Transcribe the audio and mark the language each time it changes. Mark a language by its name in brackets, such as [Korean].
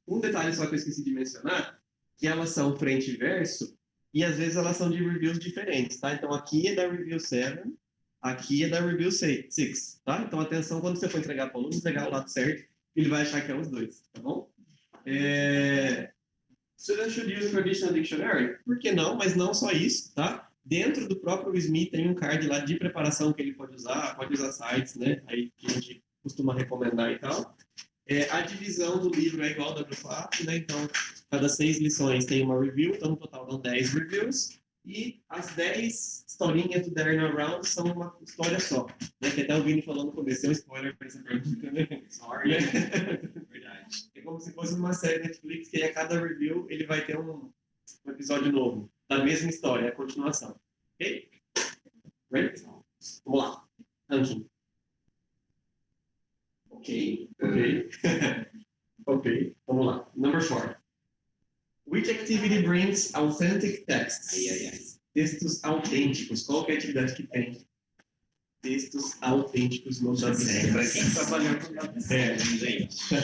[Portuguese] Um detalhe só que eu esqueci de mencionar, que elas são frente e verso, e às vezes elas são de reviews diferentes, tá? Então aqui é da review 7, aqui é da review 6, tá? Então atenção quando você for entregar para o aluno, entregar o lado certo, ele vai achar que é os dois, tá bom? [English] Students should use traditional dictionary? [Portuguese] Por que não? Mas não só isso, tá? Dentro do próprio SME tem um card lá de preparação que ele pode usar sites, né? Aí que a gente costuma recomendar e tal. A divisão do livro é igual ao W4, né? Então, cada 6 lições tem uma review, então no total dão 10 reviews. E as 10 historinhas do Darren Around são uma história só, né? Que até o Vini falou no começo, é um spoiler para essa pergunta, né? Sorry. Verdade. É como se fosse uma série Netflix que a cada review ele vai ter um episódio novo, da mesma história, a continuação. Ok? Ready? Vamos lá. Ranking. Ok. Ok. Vamos lá. [English] Number 4. Which activity brings authentic texts? [Portuguese] Textos autênticos. Qual que é a atividade que tem textos autênticos no W6? Para quem trabalhou com W6, gente.